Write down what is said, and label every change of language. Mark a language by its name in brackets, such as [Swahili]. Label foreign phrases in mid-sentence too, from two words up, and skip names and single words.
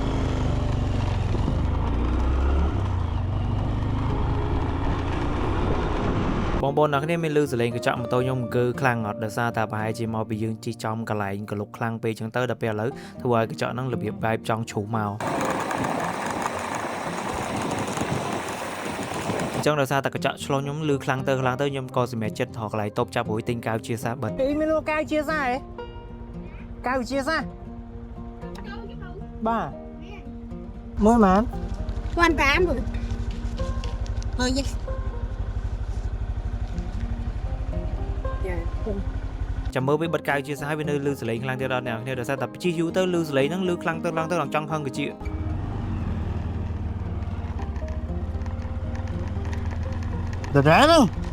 [Khmer] បងប្អូនអ្នកគ្នាមានលឺសលេងកញ្ចក់ម៉ូតូខ្ញុំគឺខ្លាំងអត់ដោយសារតែប្រហែលជាមកពីយើងជិះចំកន្លែងកលុកខ្លាំងពេកចឹងទៅដល់ពេលឥឡូវធ្វើឲ្យកញ្ចក់ហ្នឹងរបៀបបែបចង់ជ្រុះមកអញ្ចឹងដោយសារតែកញ្ចក់ឆ្លុះខ្ញុំលឺខ្លាំងទៅខ្ញុំក៏សម្រេចចិត្តថតកន្លែងតូបចាប់រួយទិញកៅជាសាបិទ អីមានលោកកៅជាសាហ៎កៅជាសាបាទមើលម៉ាន [Vietnamese] 15rồi thôi vậy [Khmer] ចាំមើលវាបិទកៅជាសាហើយវានៅលឺសលេងខ្លាំងទៀតដល់អ្នកគ្នាដោយសារតែជិះយូរទៅលឺសលេងហ្នឹងលឺខ្លាំងទៅដល់ចង់ហឹងកាជា ដែរហ្នឹង